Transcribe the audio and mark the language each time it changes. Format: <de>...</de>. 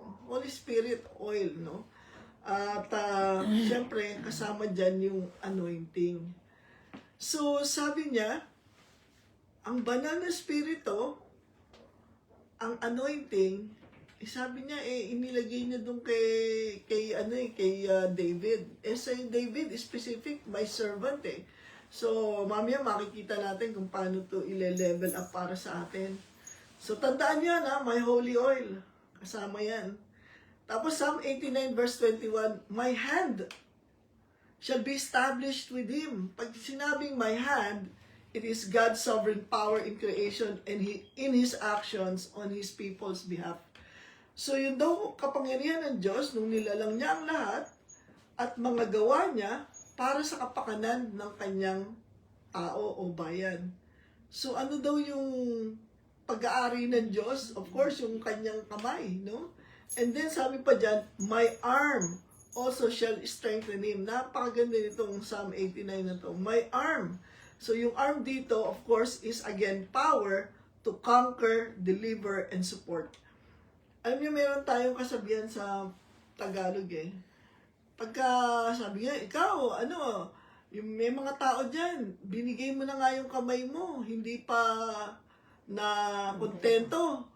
<en>Holy Spirit oil,</en> <tl>no? At syempre, kasama dyan yung anointing. So, sabi niya, ang banal na spirito, ang anointing, sabi niya, inilagay niya doon kay David. Si David</tl> <en>is specific, my servant</en> <tl>eh. So, mamaya makikita natin kung paano to ile-level up para sa atin. So, tandaan niyo na,</tl> <en>my holy oil.</en> <tl>Kasama yan.</tl> <en>Tapos, Psalm 89 verse 21, my hand shall be established with him.</en> <tl>Pag sinabing</tl> <en>my hand, it is God's sovereign power in creation and in His actions on His people's behalf.</en> <tl>So, yun daw kapangyarihan ng Diyos nung nilalang niya ang lahat at mga gawa niya para sa kapakanan ng kanyang tao o bayan. So, ano daw yung pag-aari ng Diyos? Of course, yung kanyang kamay, no?</tl> <en>And then,</en> <tl>sabi pa dyan,</tl> <en>my arm also shall strengthen him.</en> <tl>Napakaganda nitong Psalm 89 na to.</tl> <en>My arm. So,</en> <tl>yung arm dito,</tl> <en>of course, is again power to conquer, deliver, and support.</en> <tl>Alam niyo, meron tayong kasabihan sa Tagalog eh. Pagka sabi niya, ikaw, yung may mga tao dyan, binigay mo na nga yung kamay mo, hindi pa na kontento.</tl>